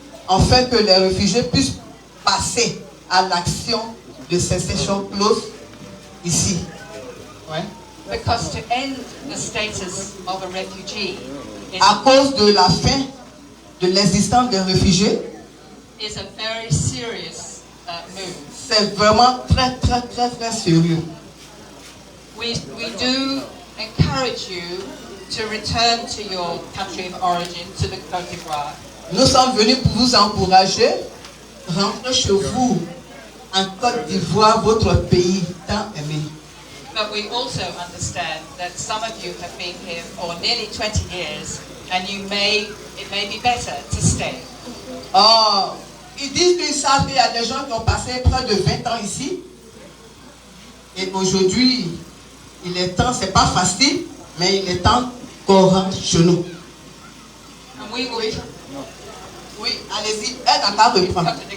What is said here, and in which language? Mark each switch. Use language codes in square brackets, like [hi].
[fr] afin que les réfugiés puissent passer à l'action de cessation clause ici. Ouais. [en] Because to end the status of a refugee [fr] À cause de la fin de l'existence des réfugiés, [en] is a very serious move. [fr] c'est vraiment très, très, très, très sérieux. [en] We do encourage you to return to your country of origin, to the Côte d'Ivoire. [fr] Nous sommes venus pour vous encourager. Rentrez chez vous, en Côte d'Ivoire, votre pays tant aimé. [en] But we also understand that some of you have been here for nearly 20 years, and it may be better to stay. [fr] Oh, ils disent qu'ils savent qu'il y a des gens qui ont passé près de 20 ans ici. Et aujourd'hui, il est temps, c'est pas facile, mais il est temps qu'on rentre chez nous. [en] And we will [fr] Oui, allez-y, elle n'a pas reprendre.